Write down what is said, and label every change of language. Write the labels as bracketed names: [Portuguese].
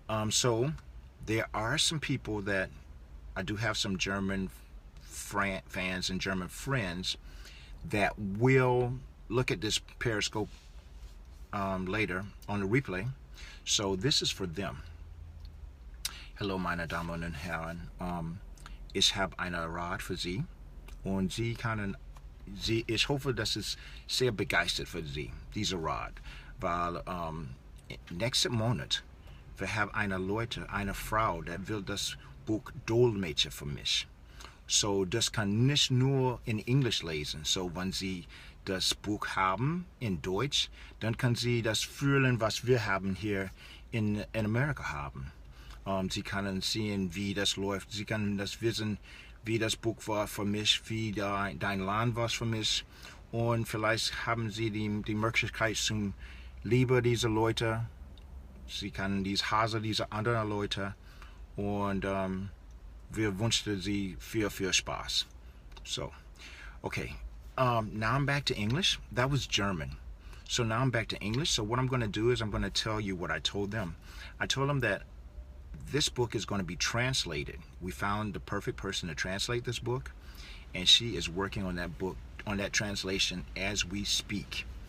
[English] So there are some people that I do have some German fans and German friends that will look at this Periscope later on the replay. So this is for them. [German] Hallo meine Damen und Herren, ich habe eine Rat für Sie, und ich hoffe, dass es sehr begeistert für Sie, diese Rat, weil nächsten Monat wir haben eine Frau, der will das Buch dolmetschen für mich. So, das kann nicht nur in Englisch lesen. So, wenn Sie das Buch haben in Deutsch, dann kann sie das fühlen, was wir haben hier in Amerika haben. Sie können sehen, wie das läuft. Sie können das wissen, wie das Buch war für mich, wie dein Land war für mich. Und vielleicht haben Sie die Möglichkeit zum Liebe dieser Leute. Sie können Hase dieser anderen Leute. Und wir wünschen Sie viel Spaß. [English] So, okay. Now I'm back to English. That was German. So now I'm back to English. So what I'm going to do is I'm going to tell you what I told them. I told them that this book is going to be translated. We found the perfect person to translate this book, and she is working on that book, on that translation as we speak.